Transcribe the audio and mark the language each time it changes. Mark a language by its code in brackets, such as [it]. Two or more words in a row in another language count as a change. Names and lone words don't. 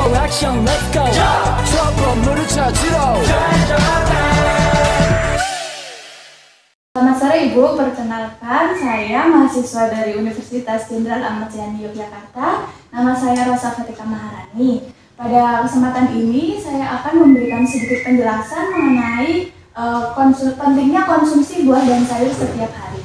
[en] action let's go [ko] 수업 건물을 찾으러 [id] Selamat sore Ibu, perkenalkan saya mahasiswa dari Universitas Jenderal Ahmad Yani Yogyakarta. Nama saya Rosa Fatika Maharani. Pada kesempatan ini saya akan memberikan sedikit penjelasan mengenai pentingnya konsumsi buah dan sayur setiap hari.